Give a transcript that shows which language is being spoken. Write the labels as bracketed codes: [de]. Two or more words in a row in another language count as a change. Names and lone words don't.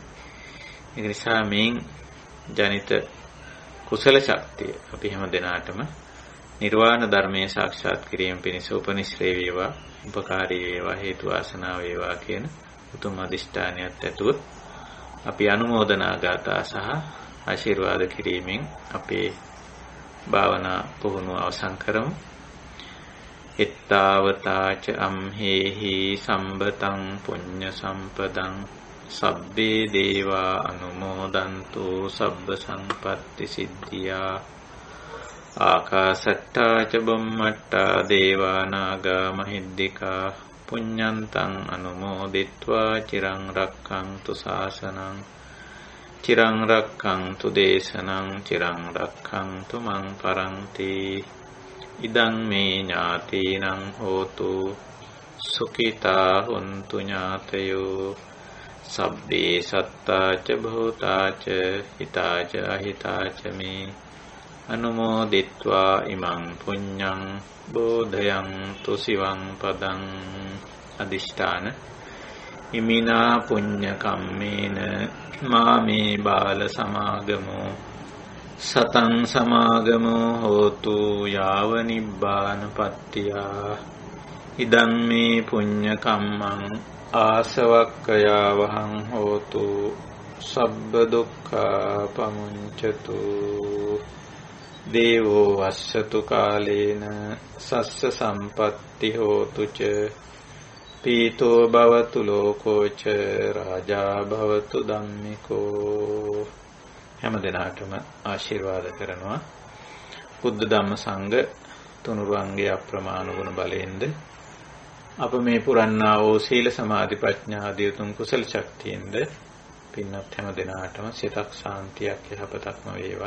[si] ඒ නිසා මේන් ජනිත කුසල ශක්තිය අපි හැම දෙනාටම නිර්වාණ ධර්මයේ සාක්ෂාත් කිරීම පිණිස උපනිශ්‍රේ වේවා, උපකාරී වේවා, හේතු වාසනා වේවා කියන උතුම් අදිෂ්ඨානයත් ඇතුව අපි අනුමෝදනා ගාථා සහ ආශිර්වාද කිරීමෙන් අපේ භාවනා පුහුණුව අවසන් කරමු. [pi] එත්තාවතාච අම්හෙහි සම්බතං පුඤ්ඤ සම්පදං සබ්බේ දේවා අනුමෝදන්තු සබ්බ සම්පත්ති සිද්ධියා. ආකාසට්ටා ච බුම්මට්ටා දේවා නාග මහිද්దికා පුඤ්ඤන්තං අනුමෝදිත්වා චිරං රක්ඛන්තු ශාසනං චිරං රක්ඛන්තු දේශනං චිරං රක්ඛන්තු මං පරන්ති. ඉදං මේ ඥාතීනං හෝතු සුඛිතා හොන්තු ඥාතයෝ සබ්බේ සත්තා ච භූතා ච හිතා ච අහිතා ච මේ අනුමෝදිත්වා ඉමං පුඤ්ඤං බෝධයන්තු සිවං පදං. අදිෂ්ඨාන ඉමිනා පුඤ්ඤ කම්මේන මාමේ බාල සමාගමෝ සතං සමාගමෝ හෝතු යාව නිබ්බානපත්තියා. ඉදං මේ පුඤ්ඤ කම්මං ආසවක්ඛයා වහං හෝතු සබ්බ දුක්ඛා පමුඤ්චතු. දේවෝ වස්සතු කාලේන සස්ස සම්පත්ති හෝතු ච පීතෝ භවතු ලෝකෝ ච රාජා භවතු ධම්මිකෝ. [si] හැම දිනාටම ආශිර්වාද කරනවා. බුද්ධ ධම්ම සංඝ තුනුරුවන්ගේ අප්‍රමාණ ගුණ බලයෙන්ද අප මේ පුරන්නා වූ සීල සමාධි ප්‍රඥා ආදී උතුම් කුසල ශක්තියෙන්ද පින්වත් හැම දිනාටම සිතක් ශාන්තියක් යහපතක්ම වේවා.